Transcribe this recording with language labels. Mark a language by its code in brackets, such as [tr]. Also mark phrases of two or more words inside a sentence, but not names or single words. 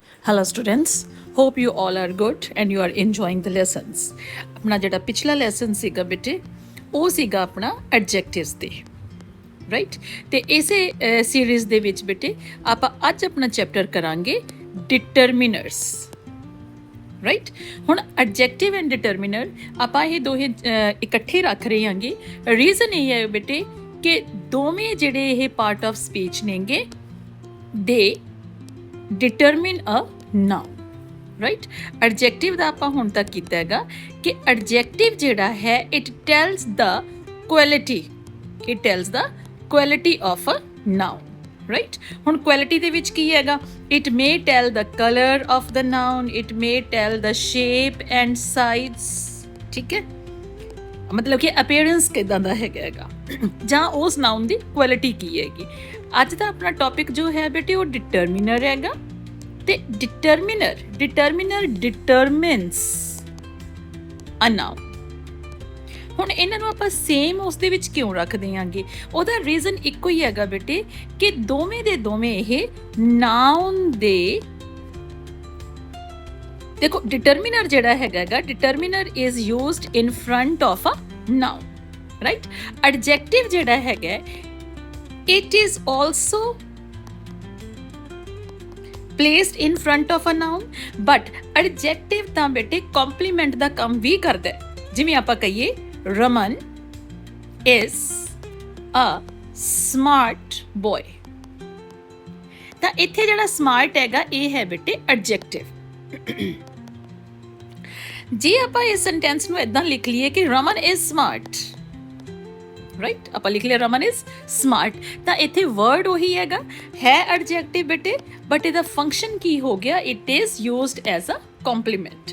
[en] Hello students, hope you all are good and you are enjoying the lessons. [pa] अपना ਜਿਹੜਾ ਪਿਛਲਾ ਲੈਸਨ ਸੀਗਾ ਬੇਟੇ ਉਹ ਸੀਗਾ ਆਪਣਾ ਐਡਜੈਕਟਿਵਸ ਤੇ ਰਾਈਟ। ਤੇ ਇਸੇ ਸੀਰੀਜ਼ ਦੇ ਵਿੱਚ ਬੇਟੇ ਆਪਾਂ ਅੱਜ ਆਪਣਾ ਚੈਪਟਰ ਕਰਾਂਗੇ ਡਿਟਰਮੀਨਰਸ ਰਾਈਟ। ਹੁਣ ਐਡਜੈਕਟਿਵ ਐਂਡ ਡਿਟਰਮੀਨਰ ਆਪਾਂ ਇਹ ਦੋਹੇ ਇਕੱਠੇ ਰੱਖ ਰਹੇ ਹਾਂਗੇ। ਰੀਜ਼ਨ ਇਹ ਹੈ ਬੇਟੇ ਕਿ ਦੋਵੇਂ ਜਿਹੜੇ ਇਹ [en] part of speech [pa] ਨੇਗੇ ਦੇ [en] determine a noun right। [pa] adjective ਦਾ ਆਪਾਂ ਹੁਣ ਤੱਕ ਕੀਤਾ ਹੈਗਾ ਕਿ adjective ਜਿਹੜਾ ਹੈ [en] it tells the quality of a noun right। [pa] ਹੁਣ quality ਦੇ ਵਿੱਚ ਕੀ ਹੈਗਾ [en] it may tell the color of the noun, it may tell the shape and size, [pa] ਠੀਕ ਹੈ, ਮਤਲਬ ਕਿ ਅਪੀਅਰੈਂਸ ਕਿਦਾਂ ਦਾ ਹੈਗਾ ਜਾਂ ਉਸ ਨਾਉਨ ਦੀ ਕੁਆਲਿਟੀ ਕੀ ਹੈਗੀ। ਅੱਜ ਦਾ ਆਪਣਾ ਟੌਪਿਕ ਜੋ ਹੈ ਬੇਟੇ ਉਹ ਡਿਟਰਮੀਨਰ ਹੈਗਾ ਤੇ [en] determiner determines a noun. [pa] ਹੁਣ ਇਹਨਾਂ ਨੂੰ ਆਪਾਂ ਸੇਮ ਉਸ ਦੇ ਵਿੱਚ ਕਿਉਂ ਰੱਖਦੇ ਆਂਗੇ, ਉਹਦਾ ਰੀਜ਼ਨ ਇੱਕੋ ਹੀ ਹੈਗਾ ਬੇਟੇ ਕਿ ਦੋਵੇਂ ਦੇ ਦੋਵੇਂ ਇਹ ਨਾਉਨ ਦੇ ਦੇਖੋ ਡਿਟਰਮੀਨਰ ਜਿਹੜਾ ਹੈਗਾ [en] determiner is used in front of a noun right. [pa] ਐਡਜੈਕਟਿਵ ਜਿਹੜਾ ਹੈਗਾ [en] it is also placed in front of a noun but adjective [pa] ਤਾਂ ਬੇਟੇ ਕੰਪਲੀਮੈਂਟ ਦਾ ਕੰਮ ਵੀ ਕਰਦਾ ਹੈ। ਜਿਵੇਂ ਆਪਾਂ ਕਹੀਏ [en] ਰਮਨ is a smart boy, [pa] ਤਾਂ ਇੱਥੇ ਜਿਹੜਾ ਸਮਾਰਟ ਹੈਗਾ ਇਹ ਹੈ ਬੇਟੇ ਐਡਜੈਕਟਿਵ। ਜੇ ਆਪਾਂ ਇਸ ਸੈਂਟੈਂਸ ਨੂੰ ਇਦਾਂ ਲਿਖ ਲਈਏ ਕਿ [en] Raman is smart right, [pa] ਆਪਾਂ ਲਿਖ ਲਿਆ [en] Raman is smart, [pa] ਤਾਂ ਇੱਥੇ ਵਰਡ ਉਹੀ ਹੈਗਾ ਹੈ ਐਡਜੈਕਟਿਵ ਬੇਟੇ ਬਟ ਇਹਦਾ ਫੰਕਸ਼ਨ ਕੀ ਹੋ ਗਿਆ [en] it is used as a complement.